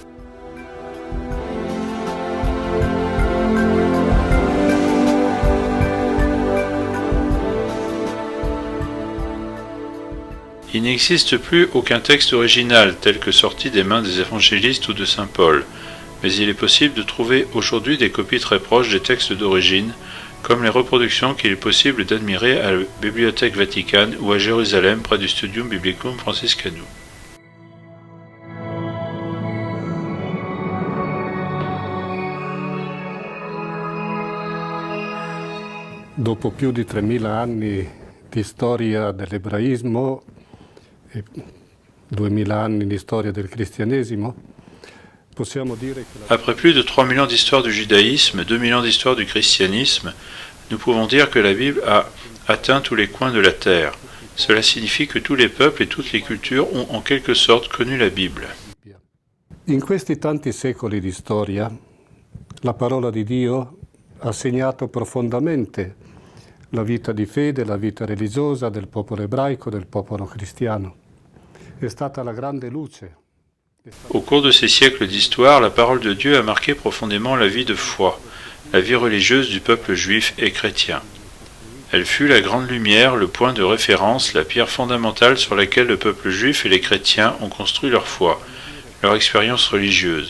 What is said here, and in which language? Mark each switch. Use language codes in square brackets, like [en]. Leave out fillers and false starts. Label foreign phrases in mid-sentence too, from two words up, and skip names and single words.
[fr] Il n'existe plus aucun texte original tel que sorti des mains des évangélistes ou de saint Paul, mais il est possible de trouver aujourd'hui des copies très proches des textes d'origine, comme les reproductions qu'il est possible d'admirer à la Bibliothèque Vaticane ou à Jérusalem près du Studium Biblicum Franciscanum. [it] Dopo più di 3000 anni di storia dell'ebraismo e 2000 anni di storia del cristianesimo, possiamo dire che [fr] Après plus de 3000 ans d'histoire du judaïsme, 2000 ans d'histoire du christianisme, nous pouvons dire que la Bible a atteint tous les coins de la terre. Cela signifie que tous les peuples et toutes les cultures ont en quelque sorte connu la Bible. [it] in questi tanti secoli di storia la parola di Dio ha segnato profondamente la vita di fede, la vita religiosa del popolo ebraico, del popolo cristiano. È stata la grande luce. [fr] Au cours de ces siècles d'histoire, la parole de Dieu a marqué profondément la vie de foi, la vie religieuse du peuple juif et chrétien. Elle fut la grande lumière, le point de référence, la pierre fondamentale sur laquelle le peuple juif et les chrétiens ont construit leur foi, leur expérience religieuse.